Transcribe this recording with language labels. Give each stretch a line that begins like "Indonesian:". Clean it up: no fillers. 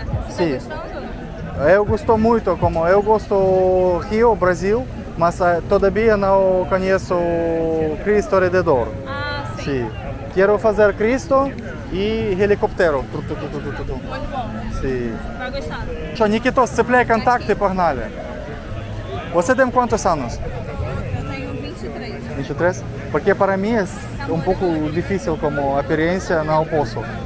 Portuguese: Sim. Eu gosto muito, como eu gosto Rio, Brasil, mas todavia não conheço Cristo Redentor. Ah, sim. Sim. Quero fazer Cristo e helicóptero. Muito bom. Sim. Vai gostar.
Russian: Что, Никитос, цепляй контакты, погнали.
Portuguese: Você tem quantos anos? Eu tenho 23. 23? Porque para mim é pouco difícil como experiência, não posso.